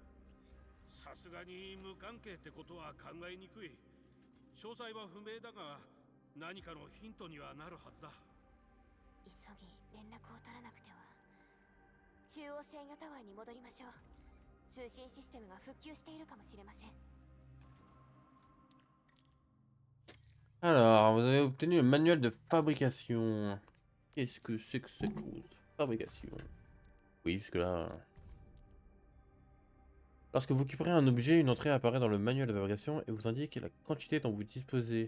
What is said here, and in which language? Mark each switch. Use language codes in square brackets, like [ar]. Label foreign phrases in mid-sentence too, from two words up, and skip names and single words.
[ja] さすがに無関係ってことは考えにくい。詳細は不明だが、何かのヒントにはなるはずだ。急ぎ連絡を取らなくては。中央制御タワーに戻りましょう。通信システムが復旧しているかもしれません。 [fr] Alors, vous avez obtenu le manuel de fabrication. Qu'est-ce que c'est que cette chose? Fabrication. Oui, jusque-là. Lorsque vous récupérez un objet, une entrée apparaît dans le manuel de fabrication et vous indique la quantité dont vous disposez.